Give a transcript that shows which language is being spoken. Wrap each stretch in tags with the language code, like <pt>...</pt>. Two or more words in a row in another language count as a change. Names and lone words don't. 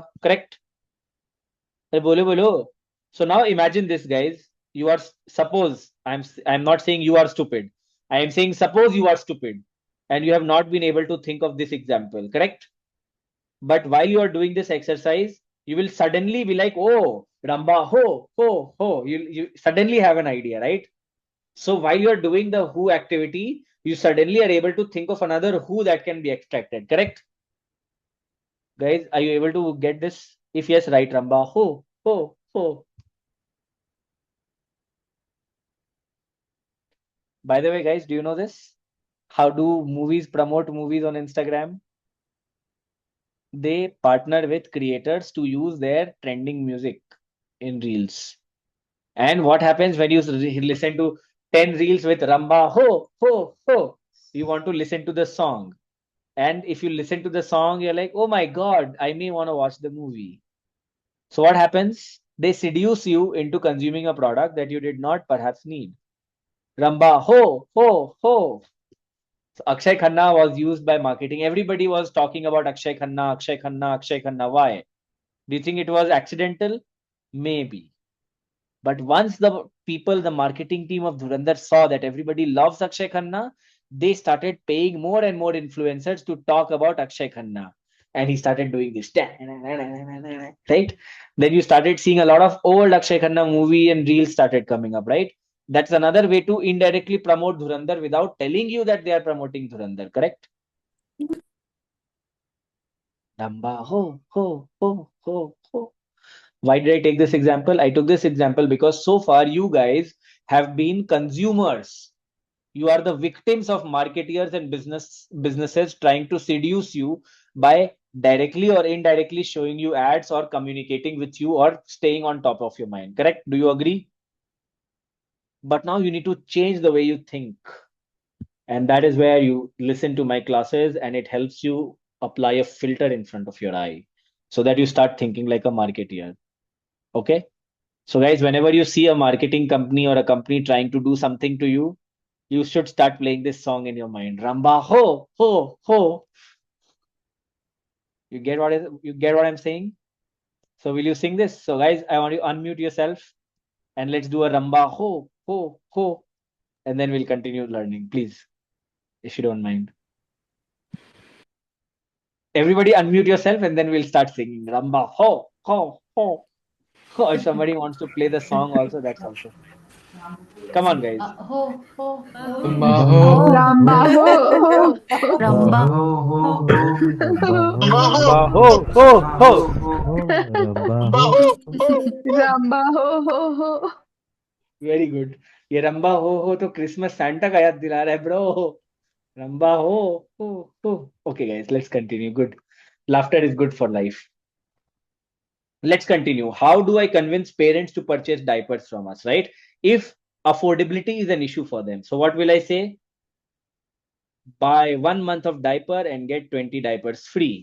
<hi>Correct? बोलो बोलो.</hi> <en>So now imagine this, guys. You are suppose I'm not saying you are stupid. I am saying suppose you are stupid and you have not been able to think of this example. Correct? But while you are doing this exercise, you will suddenly be like, oh, Ramba, ho, ho, ho. You suddenly have an idea, right? So while you are doing the who activity, you suddenly are able to think of another who that can be extracted. Correct? Guys, are you able to get this? If yes, write Ramba, ho, ho, ho. By the way, guys, do you know this? How do movies promote movies on Instagram? They partner with creators to use their trending music in reels. And what happens when you listen to 10 reels with Ramba ho ho ho? You want to listen to the song. And if you listen to the song, you're like, oh my God, I may want to watch the movie. So what happens? They seduce you into consuming a product that you did not perhaps need. Ramba ho ho ho. So Akshay Khanna was used by marketing. Everybody was talking about Akshay Khanna, Akshay Khanna, Akshay Khanna. Why? Do you think it was accidental? Maybe. But once the people, the marketing team of Dhurandhar saw that everybody loves Akshay Khanna, they started paying more and more influencers to talk about Akshay Khanna. And he started doing this. Right? Then you started seeing a lot of old Akshay Khanna movie and reels started coming up, right? That's another way to indirectly promote Dhurandhar without telling you that they are promoting Dhurandhar, correct? Damba ho ho ho ho ho. Why did I take this example? I took this example because so far you guys have been consumers. You are the victims of marketeers and businesses trying to seduce you by directly or indirectly showing you ads or communicating with you or staying on top of your mind. Correct? Do you agree? But now you need to change the way you think. And that is where you listen to my classes and it helps you apply a filter in front of your eye so that you start thinking like a marketeer. Okay? So, guys, whenever you see a marketing company or a company trying to do something to you should start playing this song in your mind. Ramba ho ho ho. You get what I'm saying? So, will you sing this? So, guys, I want you to unmute yourself and let's do a Ramba ho ho ho, and then we'll continue learning, please, if you don't mind. Everybody, unmute yourself, and then we'll start singing Ramba ho ho ho. Or if somebody wants to play the song, also that's also fine. Come on, guys. Ho, ho, ho. Ramba ho, Ramba, ho, ho, ho. Ramba. Ho ho ho. Ramba ho, Ramba ho ho Ramba ho. ho ho. ho, Ramba ho. Ramba, ho, ho, ho. very good.</en> <hi>ये रंबा हो तो क्रिसमस सांता का याद दिला रहा है ब्रो. रंबा हो हो.</hi> <en>Okay, guys, let's continue. Good. Laughter is good for life. Let's continue. How do I convince parents to purchase diapers from us, right? If affordability is an issue for them, so what will I say? Buy 1 month of diaper and get 20 diapers free.</en>